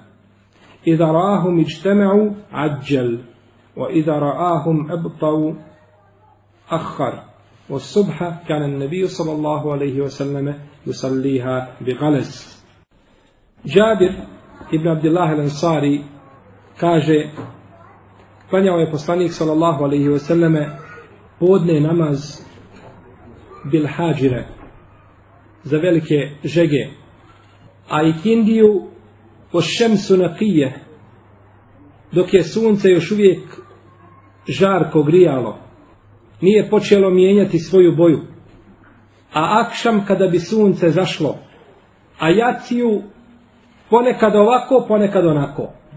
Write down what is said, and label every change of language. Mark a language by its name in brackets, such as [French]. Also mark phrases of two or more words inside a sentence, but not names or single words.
[Arabic] إذا رآهم اجتمعوا عجل وإذا رآهم أبطوا أخر. والصبح كان النبي صلى الله عليه وسلم يصليها بغلس. [Bosnian] Džabir ibn Abdillah al-Ansari kaže: klanjao je poslanik [Arabic] صلى الله عليه وسلم [Bosnian] podne namaz [Arabic] بالهاجرة, [Bosnian] za velike žege, a ikindiju o [Arabic] الشمس نقية, [Bosnian] dok je sunce još uvijek žarko grijalo, nije počelo mijenjati svoju boju, a akšam kada bi sunce zašlo, a jaciju ponekad ovako, ponekad onako.